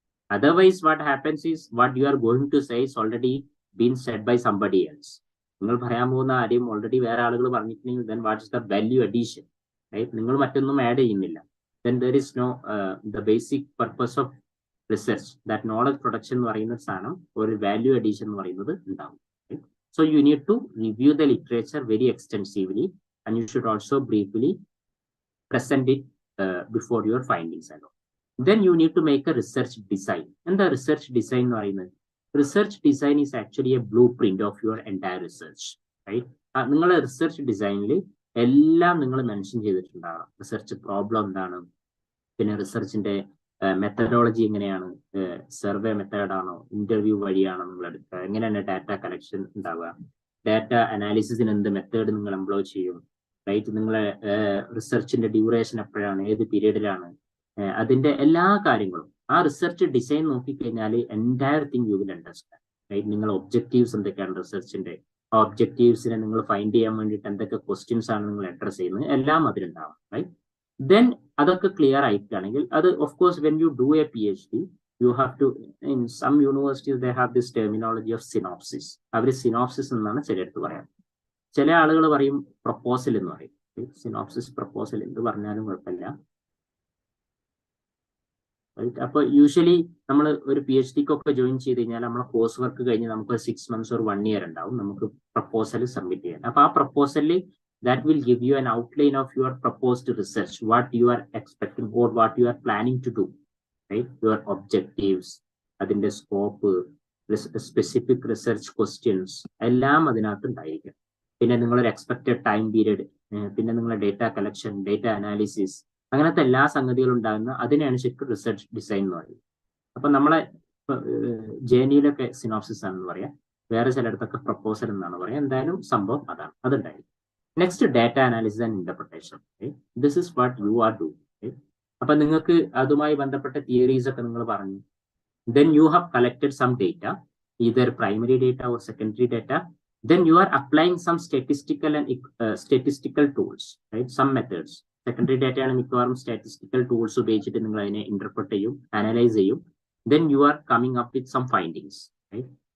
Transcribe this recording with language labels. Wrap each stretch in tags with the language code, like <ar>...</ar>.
<en>Otherwise what happens is what you are going to say is already been said by somebody else.</en> <ml>നിങ്ങൾ പറയാൻ പോകുന്ന ആരെയും already വേറെ ആളുകൾ പറഞ്ഞിട്ടുണ്ടെങ്കിൽ</ml> <en>Then what is the value addition, right?</en> <ml>നിങ്ങൾ മറ്റൊന്നും ആഡ് ചെയ്യുന്നില്ല.</ml> <en>then there is no the basic purpose of research, that knowledge production</en> <ml>എന്ന് പറയുന്ന സാധനം, ഒരു വാല്യൂ അഡീഷൻ എന്ന് പറയുന്നത് ഉണ്ടാവും.</ml> <en>So you need to review the literature very extensively, and you should also briefly present it before your findings and all. Then you need to make a research design. And the research design, research design is actually a blueprint of your entire research, right?</en> <ml>നിങ്ങളുടെ research ഡിസൈനിൽ എല്ലാം നിങ്ങൾ mention ചെയ്തിട്ടുണ്ടാകണം. Research problem എന്താണ്, പിന്നെ റിസർച്ചിന്റെ methodology എങ്ങനെയാണ്, survey മെത്തേഡാണോ, interview വഴിയാണോ നിങ്ങൾ എടുക്കുക, എങ്ങനെയാണ് ഡാറ്റ കളക്ഷൻ ഉണ്ടാവുക, ഡാറ്റ അനാലിസിസിന് എന്ത് മെത്തേഡ് നിങ്ങൾ എംപ്ലോയ് ചെയ്യും, റൈറ്റ്? നിങ്ങളെ റിസർച്ചിന്റെ ഡ്യൂറേഷൻ എപ്പോഴാണ്, ഏത് പീരീഡിലാണ്, അതിന്റെ എല്ലാ കാര്യങ്ങളും ആ റിസർച്ച് ഡിസൈൻ നോക്കിക്കഴിഞ്ഞാൽ</ml> <en>entire thing you will understand,</en> <ml>right? നിങ്ങൾ ഒബ്ജക്റ്റീവ്സ് എന്തൊക്കെയാണ് റിസർച്ചിന്റെ, ആ ഒബ്ജക്റ്റീവ്സിനെ നിങ്ങൾ ഫൈൻഡ് ചെയ്യാൻ വേണ്ടിയിട്ട് എന്തൊക്കെ ക്വസ്റ്റ്യൻസ് ആണ് നിങ്ങൾ അഡ്രസ് ചെയ്യുന്നത്, എല്ലാം അതിലുണ്ടാവും, റൈറ്റ്?</ml> <en>then</en> <ml>അതൊക്കെ ക്ലിയർ ആയിട്ടാണെങ്കിൽ അത്</ml> <en>Of course when you do a PhD you have to, in some universities they have this terminology of synopsis.</en> <ml>Our synopsis എന്നാണ് ചിലടത്ത് പറയാം. ചില ആളുകൾ പറയും പ്രപ്പോസൽ എന്ന് പറയും. സിനോപ്സിസ്, പ്രപ്പോസൽ എന്ത് പറഞ്ഞാലും കുഴപ്പമില്ല, റൈറ്റ്? അപ്പൊ യൂഷ്വലി നമ്മൾ ഒരു PhD-ക്കൊക്കെ ജോയിൻ ചെയ്ത് കഴിഞ്ഞാൽ നമ്മളെ കോഴ്സ് വർക്ക് കഴിഞ്ഞ് നമുക്ക്</ml> <en>6 months or 1 year</en> <ml>ഉണ്ടാവും നമുക്ക് പ്രപ്പോസൽ സബ്മിറ്റ് ചെയ്യാൻ. അപ്പൊ ആ പ്രപ്പോസലിൽ</ml> <en>that will give you an outline of your proposed research, what you are expecting or what you are planning to do, right?</en> <ml>Your objectives, അതിന്റെ scope, specific research questions എല്ലാം അതിനകത്ത് ഉണ്ടായിരിക്കും. പിന്നെ നിങ്ങളൊരു എക്സ്പെക്റ്റഡ് ടൈം പീരീഡ്, പിന്നെ നിങ്ങളുടെ data collection, data analysis, അങ്ങനത്തെ എല്ലാ സംഗതികളും ഉണ്ടാകുന്ന അതിനെയാണ് ശരിക്കും റിസർച്ച് ഡിസൈൻ എന്ന് പറയുന്നത്. അപ്പൊ നമ്മളെ JNUയിലൊക്കെ സിനോപ്സിസ് ആണെന്ന് പറയാം, വേറെ ചിലയിടത്തൊക്കെ പ്രപ്പോസൽ എന്നാണ് പറയാം. എന്തായാലും സംഭവം അതാണ്, അതുണ്ടായിരിക്കും.</ml> <en>Next data analysis and interpretation. This is what you are doing.</en> <ml>അപ്പൊ നിങ്ങൾക്ക് അതുമായി ബന്ധപ്പെട്ട തിയറീസ് ഒക്കെ നിങ്ങൾ പറഞ്ഞു.</ml> <en>Then you have collected some data, either primary data or secondary data. Then you are applying some statistical and statistical tools, right? Some methods.</en> <ml>Secondary data ആണ് മിക്കവാറും statistical tools ഉപയോഗിച്ചിട്ട് നിങ്ങൾ അതിനെ ഇന്റർപ്രറ്റ് ചെയ്യും, അനലൈസ് ചെയ്യും.</ml> <en>Then you are coming up with some findings, right?</en>